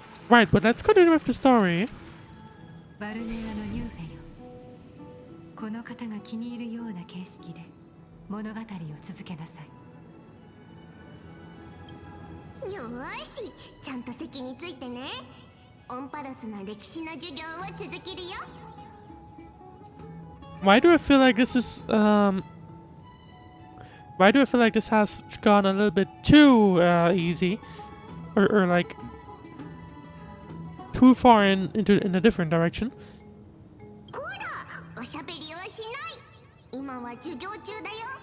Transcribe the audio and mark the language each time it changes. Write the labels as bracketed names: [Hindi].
[English] Right, but let's continue with the story. [Japanese] バルネアのニューフェよ。この方が気に入るような形式で物語を続けなさい。よーし、ちゃんと席についてね。オンパロスの歴史の授業を続けるよ。 [English] Why do I feel like this is Why do I feel like this has gone a little bit too easy, or like too far in a different direction? [Japanese] こら、おしゃべりをしない。今は授業中だよ。